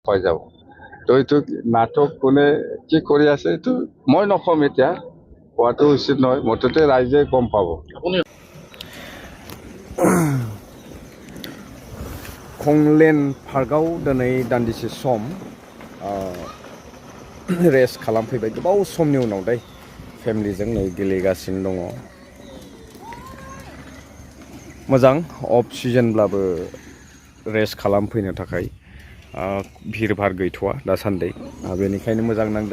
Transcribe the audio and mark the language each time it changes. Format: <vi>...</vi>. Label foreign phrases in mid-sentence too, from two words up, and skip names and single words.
<as>হৈ যাব। তো এইটো নাটক কোনে কি কৰি আছে এইটো মই নকম, এতিয়া কোৱাটো উচিত নহয়, মুঠতে ৰাইজে গম পাব।</as> <brx>कंलेन पार्कआव दिनै दान्दिसे</brx> <en>some rest</en> <brx>खालामफैबाय गोबाव समनि उनाव दाय फेमिलिजों नै गेलेगासिनो दङ। मोजां अफ सिजनब्लाबो रेस्ट खालामफैनो थाखाय भिर भार गैथ'वा दासान्दि, बेनिखायनो मोजां नांदों।</brx>